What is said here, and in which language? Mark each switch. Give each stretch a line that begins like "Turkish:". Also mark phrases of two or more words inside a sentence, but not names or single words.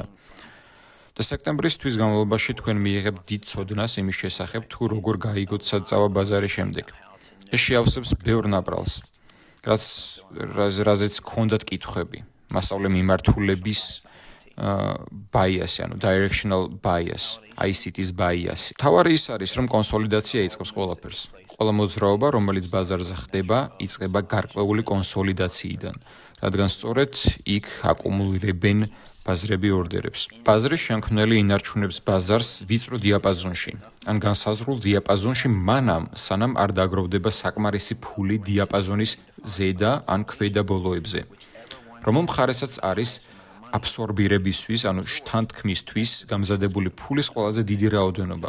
Georgian: და სექტემბრის თვის განმავლობაში თქვენ მიიღებთ დიდ ცოდნას იმის შესახებ, თუ როგორ გაიგოთ სად წავა ბაზარი შემდეგ. ეს შეავსებს ბევრ ნაპრალს, რაზეც გქონდათ კითხვები, მასწავლე მიმართულების bias, ანუ
English: directional bias,
Georgian: ICT-ის bias. თავარი ის არის, რომ კონსოლიდაცია იწყებს ყველაფერს. ყველა მოძრაობა, რომელიც ბაზარზე ხდება, იწყება გარკვეული კონსოლიდაციიდან, რადგან სწორედ იქ აკუმულირებენ ბაზრები ორდერებს. ბაზრის შემქმნელი ინარჩუნებს ბაზარს ვიწრო დიაპაზონში, ან განსაზღვრულ დიაპაზონში მანამ, სანამ არ დაგროვდება საკმარისი ფული დიაპაზონის ზედა ან ქვედა ბოლოებზე, რომელ მხარესაც არის აბსორბირებისთვის, ანუ შთანთქმისთვის გამზადებული ფულის ყველაზე დიდი რაოდენობა.